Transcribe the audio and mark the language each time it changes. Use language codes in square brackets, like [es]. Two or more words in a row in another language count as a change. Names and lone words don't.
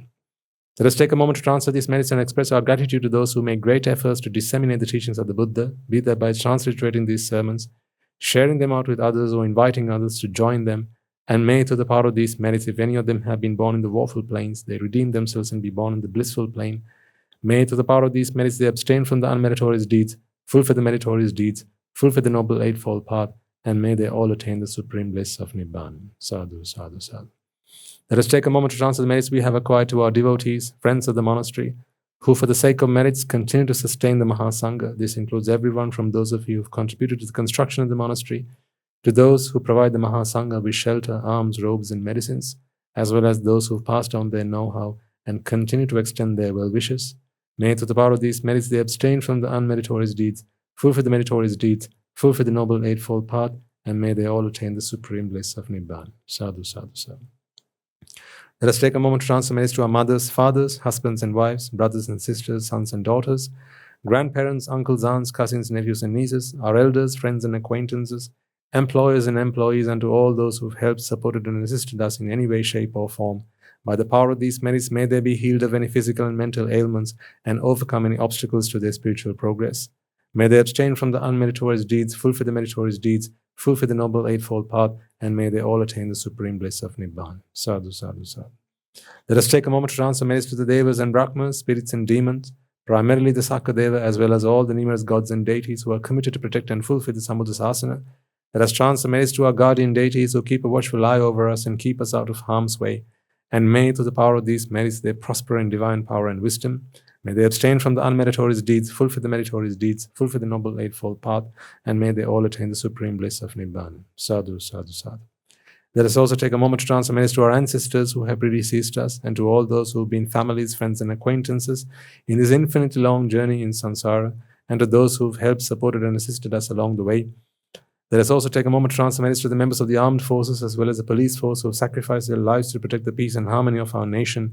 [en] Let us take a moment to transfer these merits and express our gratitude to those who make great efforts to disseminate the teachings of the Buddha, be that by transliterating these sermons, sharing them out with others, or inviting others to join them. And may, through the power of these merits, if any of them have been born in the woeful planes, they redeem themselves and be born in the blissful plane. May, through the power of these merits, they abstain from the unmeritorious deeds, fulfill the meritorious deeds, fulfill the noble eightfold path, and may they all attain the supreme bliss of Nibbana. [pi] Sadhu, sadhu, sadhu. [en] Let us take a moment to transfer the merits we have acquired to our devotees, friends of the monastery, who for the sake of merits continue to sustain the Mahasangha. This includes everyone from those of you who have contributed to the construction of the monastery, to those who provide the Mahasangha with shelter, alms, robes, and medicines, as well as those who have passed on their know-how and continue to extend their well wishes. May, through the power of these merits, they abstain from the unmeritorious deeds, fulfill the meritorious deeds, fulfill the noble eightfold path, and may they all attain the supreme bliss of Nibbana. [pi] Sadhu, sadhu, sadhu. [en] Let us take a moment to transfer merits to our mothers, fathers, husbands and wives, brothers and sisters, sons and daughters, grandparents, uncles, aunts, cousins, nephews and nieces, our elders, friends and acquaintances, employers and employees, and to all those who have helped, supported, and assisted us in any way, shape, or form. By the power of these merits, may they be healed of any physical and mental ailments and overcome any obstacles to their spiritual progress. May they abstain from the unmeritorious deeds, fulfill the meritorious deeds, fulfill the noble eightfold path, and may they all attain the supreme bliss of Nibbana. [pi] Sadhu, sadhu, sadhu. [en] Let us take a moment to transfer merits to the Devas and Brahmas, spirits and demons, primarily the Sakadeva, as well as all the numerous gods and deities who are committed to protect and fulfill the Sambuddhasasana. Let us transfer merits to our guardian deities who keep a watchful eye over us and keep us out of harm's way. And may, through the power of these merits, they prosper in divine power and wisdom. May they abstain from the unmeritorious deeds, fulfill the meritorious deeds, fulfill the noble eightfold path, and may they all attain the supreme bliss of Nibbana. [pi] Sadhu, sadhu, sadhu. [en] Let us also take a moment to transfer merits to our ancestors who have predeceased us, and to all those who have been families, friends, and acquaintances in this infinitely long journey in samsara, and to those who have helped, supported, and assisted us along the way. Let us also take a moment to transfer merits to the members of the armed forces as well as the police force who have sacrificed their lives to protect the peace and harmony of our nation.